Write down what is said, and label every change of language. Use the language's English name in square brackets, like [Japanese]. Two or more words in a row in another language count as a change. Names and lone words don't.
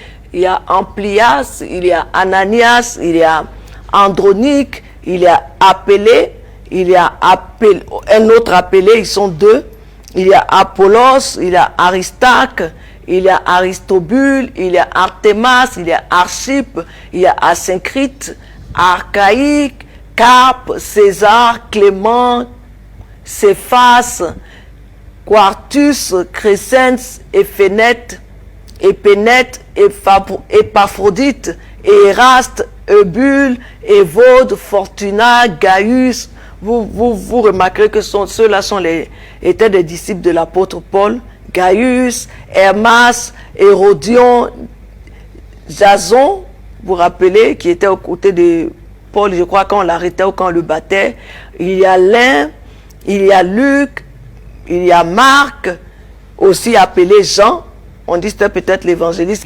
[French] Il y a Amplias, il y a Ananias, il y a Andronique, il y a Appelé, il y a un autre Appelé, ils sont deux. Il y a Apollos, il y a Aristarque, il y a Aristobule, il y a Artemas, il y a Archippe, il y a Asyncrite, Archaïque, Carpe, César, Clément, Céphas, Quartus, Crescens, Éphénète, Épaphrodite, Éraste, Eubule, Évode, Fortuna, Gaius. Vous remarquerez que ceux-là étaient des disciples de l'apôtre Paul. Gaius, Hermas, Hérodion, Jason, vous vous rappelez, qui était aux côtés de Paul, je crois, quand on l'arrêtait ou quand on le battait. Il y a Lin, il y a Luc, il y a Marc, aussi appelé Jean, on dit c'était peut-être l'évangéliste.